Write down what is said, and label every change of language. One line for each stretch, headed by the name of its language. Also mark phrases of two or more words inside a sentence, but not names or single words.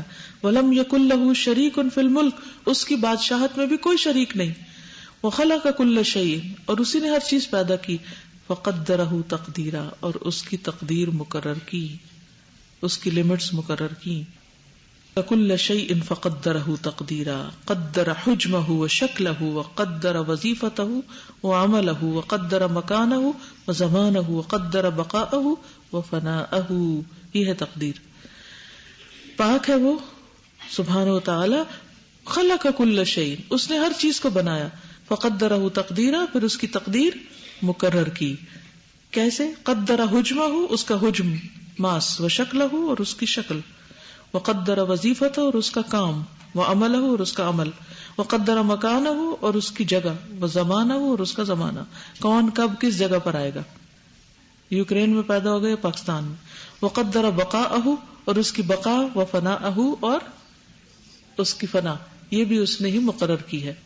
Arabic: ولم یکن لہ شریک فی الملک,
Urdu: اس کی بادشاہت میں بھی کوئی شریک نہیں.
Arabic: وخلق کل شیء,
Urdu: اور اسی نے ہر چیز پیدا کی.
Arabic: فقدرہ تقدیرا,
Urdu: اور اس کی تقدیر مقرر کی, اس کی لمٹس مقرر کی.
Arabic: کل شیء فقدرہ تقدیرا, قدر حجمہ وشکلہ وقدر وظیفتہ وعملہ وقدر مکانہ وزمانہ وقدر بقاءہ وفناءہ.
Urdu: یہ ہے تقدیر. پاک ہے وہ
Arabic: سبحانہ وتعالی. خلق کل شیء,
Urdu: اس نے ہر چیز کو بنایا.
Arabic: فقدرہ تقدیرا,
Urdu: پھر اس کی تقدیر مقرر کی. کیسے؟
Arabic: قدر حجمہ,
Urdu: اس کا حجم ماس، وشکلہ اور اس کی شکل،
Arabic: وقدر وظیفتہ
Urdu: اور اس کا کام، وعملہ اور اس کا عمل،
Arabic: وقدر مکانہ
Urdu: اور اس کی جگہ، وزمانہ اور اس کا زمانہ، کون کب کس جگہ پر آئے گا، یوکرین میں پیدا ہو گئے پاکستان میں،
Arabic: وقدر بقاءہ
Urdu: اور اس کی بقا، وفناءہ اور اس کی فنا، یہ بھی اس نے ہی مقرر کی ہے.